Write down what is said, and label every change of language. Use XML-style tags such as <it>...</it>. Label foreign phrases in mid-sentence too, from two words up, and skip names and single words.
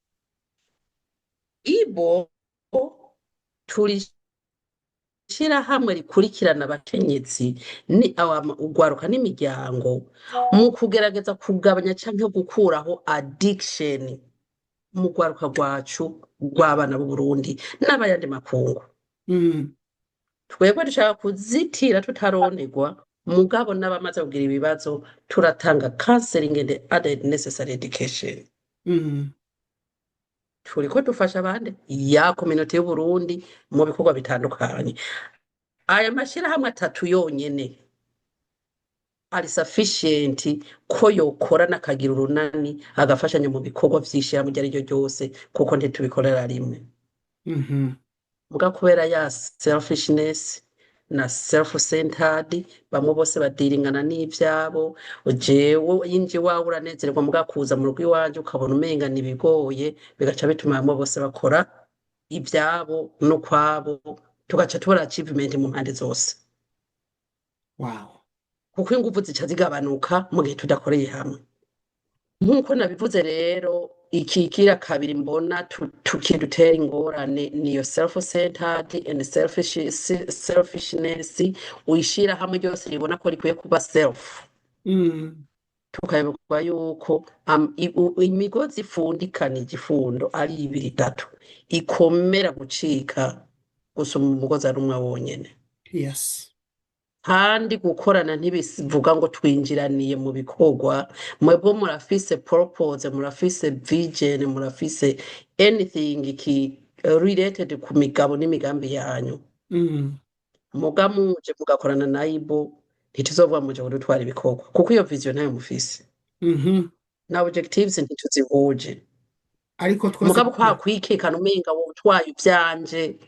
<rn>Ibo turi shirahamwe rikurikirana abakenyezi ni urwaruka n'imiryango mu kugerageza kugabanya canke gukuraho addiction mu rwaruka rwacu rw'abana b'u Burundi n'abayandi makungu. Mm. Twebwe dushaka kuzitira tutaronerwa, mugabo n'abamaze kugira ibibazo turatanga</rn> <en>counseling and other necessary education.</en> <rn>Mm. Turiko dufasha abandi ya community y'u Burundi mu bikorwa bitandukanye. Aya mashirahamwe atatu yonyene ari sufficient ko yokora n'akagira urunani agafashanya mu bikorwa vy'ishirahamwe iryo ariryo ryose, kuko ntitubikorera rimwe. Mhm. Muga kubera ya selfishness na self-centered, bamwe bose badiringana n'ivyabo. Jewe yinji wawe uranezerwa, muga kuza mu rugo iwanje ukabona umenga nibigoye, bigaca bituma bamwe bose bakora ivyabo no kwabo, tugaca tubona achievement mu mpande zose. Wow. kuko inguvu zica zigabanuka mu gihe tudakoreye hamwe. Nk'uko nabivuze rero, ikikira kabiri mbona kidutera ingorane niyo</rn> <en>self-centered and selfishness,</en> <rn>uyishira hamwe ryose ribona ko rikwiye kuba self, Mm. tukayoberwa yuko imigozi ifundikana igifundo ari ibiri itatu, ikomera gucika gusoma umugozi ari umwe wonyene. Yes. kandi gukorana ntibivuga ngo twinjiraniye mu bikorwa, mwebwe murafise purpose, murafise vision, murafise</rn> <en>anything related</en> <rn>ku migabo n'imigambi yanyu. Mm. muga muje mugakorana na ibo ntituzovuga muje kudutwara ibikorwa kuko iyo vision ntayo mufise, Mhm. na objectives ntituzihuje. Ariko twese mugabo kwa kwikekana umenga wowe utwaye ivyanje.</rn>